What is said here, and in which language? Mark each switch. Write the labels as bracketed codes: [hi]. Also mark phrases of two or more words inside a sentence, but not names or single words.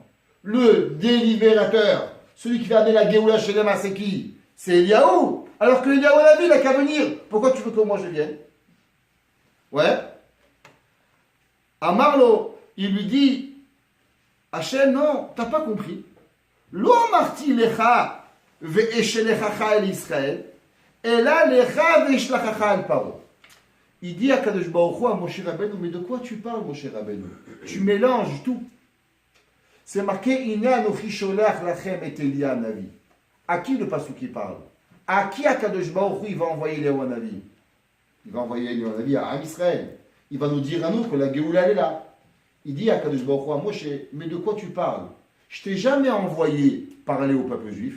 [fr] Le délibérateur, celui qui va amener la Géoula chez les mains, c'est qui? C'est Eliyahu. Alors que Eliyahu Navi, il n'a qu'à venir. Pourquoi tu veux que moi je vienne? Ouais. À Marlo, il lui dit, Hachem, non, t'as pas compris. [he] לא אמרתי לך ואשלחך אל ישראל, אלא לכה ואשלחך אל פרעה. [fr] Il dit à Kadosh Baruch Hu, à Moshe Rabbeinu, mais de quoi tu parles, Moshe Rabbeinu? Tu mélanges tout. C'est marqué, [he] הנה אנכי שולח לכם את אליה הנביא. [fr] À qui le pasuk qui parle? À qui à Kadosh Baruch Hu il va envoyer Eliyahu Navi? Il va envoyer Eliyahu Navi à Israël. Il va nous dire à nous que la Géoula elle est là. Il dit à Kadosh Baruch Hu, à Moshe, mais de quoi tu parles? Je t'ai jamais envoyé parler au peuple juif.